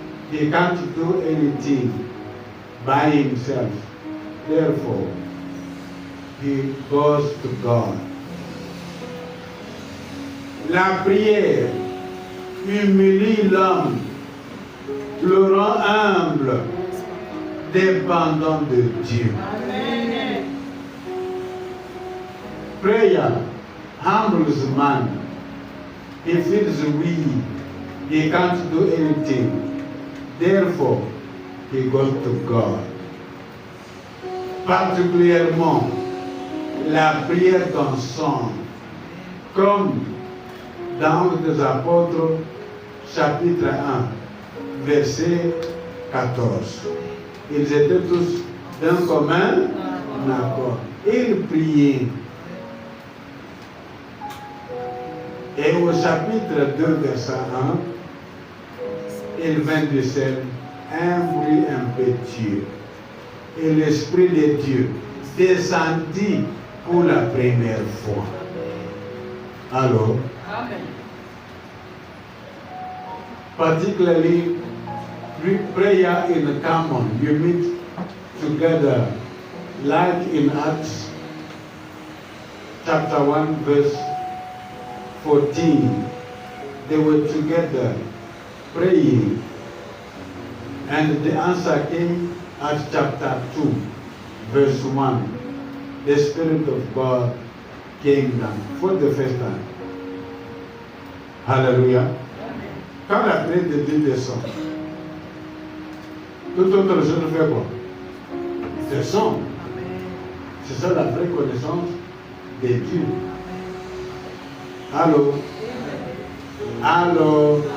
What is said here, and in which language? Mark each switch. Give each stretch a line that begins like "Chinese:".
English: He can't do anything by himself. Therefore, he goes to God.
French: La prière humilie l'homme, le rend humble, dépendant de Dieu. Amen.
English: Prayer humbles man. He feels weak. He can't do anything. Therefore, he goes to God.
French: particulièrement la prière d'ensemble, comme dans les Apôtres, chapitre 1, verset 14. Ils étaient tous d'un commun accord. Ils priaient. Et au chapitre 2, verset 1, il vint du ciel un bruit impétueux. Et l'Esprit de Dieu descendit pour la première fois. Alors, Amen.
English: particularly prayer in common, you meet together, like in Acts chapter 1, verse 14. They were together praying, and the answer came at chapter 2, verse 1. The Spirit of God came down for the first time. Hallelujah.
French: Quand la prière de Dieu descend, toute autre chose fait quoi? Descend. C'est ça la vraie connaissance de Dieu. Allô? Allô?